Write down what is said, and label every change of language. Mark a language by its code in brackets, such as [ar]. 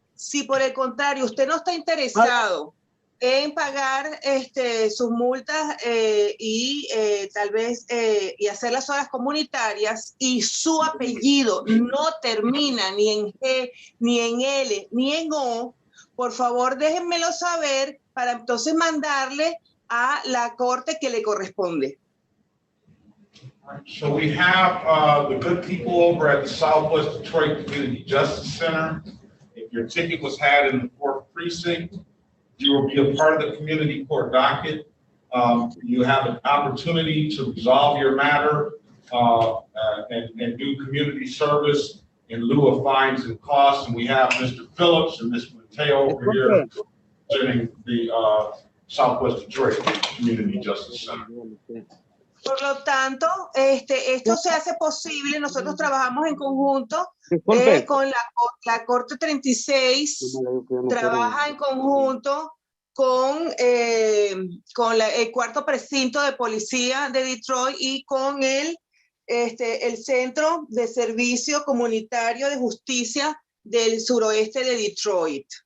[es] Si por el contrario usted no está interesado en pagar sus multas y tal vez y hacer las horas comunitarias y su apellido no termina ni en G, ni en L, ni en O, por favor déjenmelo saber para entonces mandarle a la corte que le corresponde. [en] So we have the good people over at the Southwest Detroit Community Justice Center. If your ticket was had in the 4th precinct, you will be a part of the community court docket. You have an opportunity to resolve your matter and do community service in lieu of fines and costs. And we have Mr. Phillips and Mr. Mateo over here representing the Southwest Detroit Community Justice Center. [es] Por lo tanto, esto se hace posible. Nosotros trabajamos en conjunto con la Corte 36, trabaja en conjunto con el 4º precinto de policía de Detroit y con el Centro de Servicio Comunitario de Justicia del suroeste de Detroit.